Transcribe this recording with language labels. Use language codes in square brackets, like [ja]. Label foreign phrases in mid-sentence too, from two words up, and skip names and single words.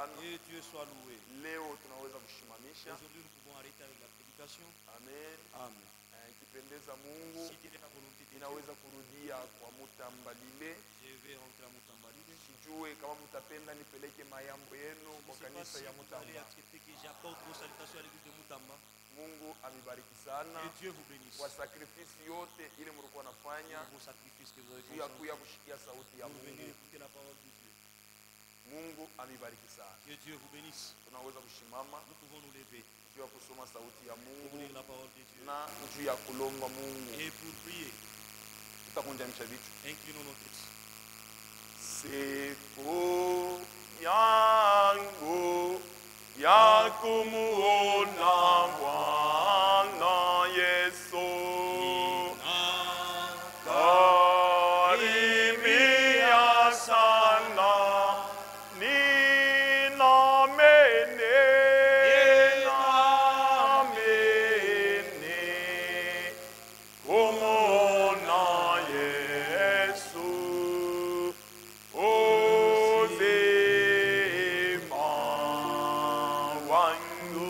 [fr] Que Dieu soit loué. [sw] Leo tunaweza kushimamisha. [fr] Aujourd'hui nous pouvons arrêter avec la prédication. Amen. Amen. [sw] Ikipendeza Mungu [fr] Si Dieu est la volonté de Dieu, [sw] inaweza kurudia kwa Mutambalile. [fr] je vais rentrer à Mutambalile. [sw] Sijue kama mtapenda nipeleke mayambo yenu kwa kanisa ya [fr] Vous allez [sw] Mutamba. [fr] accepter que j'apporte vos salutations à l'église de Mutamba. [sw] Mungu amibariki sana [fr] Que Dieu vous bénisse. [sw] kwa sakrifisi yote ile mlikuwa nafanya [fr] Pour vos sacrifices que vous avez [sw] juu ya [fr] consentis. [sw] kuya kushikia sauti ya [fr] Pour venir [sw] Mungu. [fr] écouter la parole de Dieu. [sw] Mungu amibariki sana. [fr] Que Dieu vous bénisse. [sw] Tunaweza kushimama [fr] Nous pouvons nous lever [sw] juu ya kusoma sauti ya [fr] pour [sw] Mungu [fr] lire la parole de Dieu. [sw] na juu ya kulomba Mungu. [fr] Et pour prier, [sw] Tutakunjamisha vichwa. [fr] inclinons nos têtes. [sw] Siku yangu ya kumuona Bwana Yesu karibia sana, ninamene kumuona Yesu uzima wangu.